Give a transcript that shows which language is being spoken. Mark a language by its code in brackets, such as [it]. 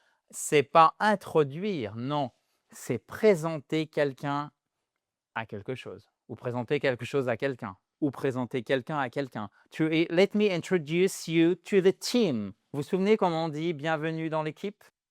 [fr] C'est pas introduire, non, c'est présenter quelqu'un à quelque chose ou présenter quelque chose à quelqu'un ou présenter quelqu'un à quelqu'un. [en] Let me introduce you to the team. [fr] Vous vous souvenez comment on dit bienvenue dans l'équipe?